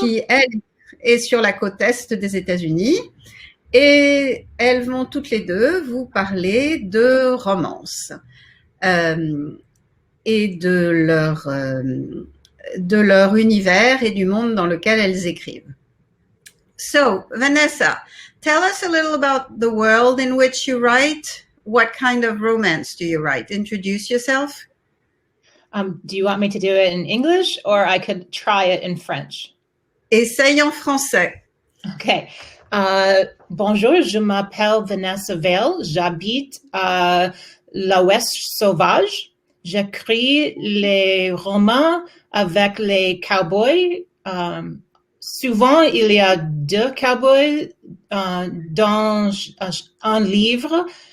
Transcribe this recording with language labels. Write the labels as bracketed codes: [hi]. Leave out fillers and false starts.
[fr] Qui, elle, est sur la côte est des États-Unis. Et elles vont toutes les deux vous parler de romance et de leur univers et du monde dans lequel elles écrivent. [en] So, Vanessa, tell us a little about the world in which you write. What kind of romance do you write? Introduce yourself. Do you want me to do it in English or I could try it in French? [fr] Essaye en français. [en] Okay. [fr] Bonjour, je m'appelle Vanessa Vell. J'habite à l'Ouest sauvage. J'écris les romans avec les cowboys. Souvent, il y a deux cowboys dans un livre.